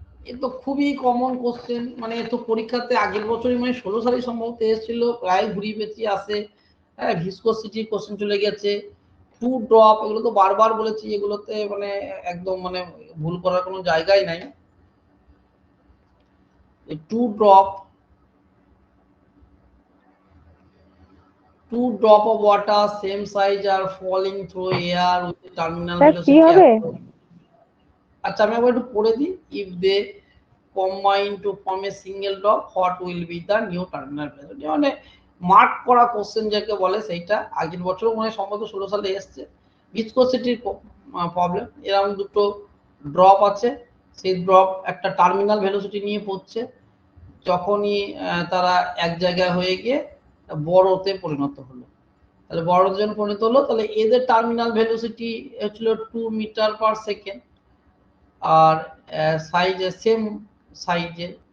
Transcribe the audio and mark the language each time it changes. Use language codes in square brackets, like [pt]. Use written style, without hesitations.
[bn] এ তো খুবই common question, মানে এ তো পরীক্ষাতে আগের বছরই মানে 16 সালে সম্ভবত এসেছিল, প্রায় ঘুরিয়ে পেঁচিয়ে আসে। হ্যাঁ, ভিসকোসিটি কোশ্চেন চলে গেছে, টু ড্রপ, এগুলো তো বারবার বলেছি, এগুলোতে মানে একদম মানে ভুল করার কোনো জায়গাই নাই। [en] two drop of water same size are falling through air with the terminal [bn] sir কি [en] velocity [bn] হবে? আচ্ছা আমি আবার একটু পড়ে দিই। [en] if they combine to form a single drop what will be the new terminal velocity, [bn] মানে মার্ক করা কোশ্চেন যাকে বলে সেইটা আগের বছর মনে হয় সম্ভবত 16 সালে এসেছে। ভিসকোসিটির প্রবলেম, এরকম দুটো ড্রপ আছে, সেই ড্রপ একটা টার্মিনাল ভেলোসিটি নিয়ে পড়ছে, যখনই তারা এক জায়গায় হয়ে গিয়ে বড়তে পরিণত হলো, তাহলে বড়তে যখন পরিণত হলো তাহলে এদের টার্মিনাল ভেলোসিটি হচ্ছিল 2 মিটার পার সেকেন্ড, আর সাইজে সেম সাইজে।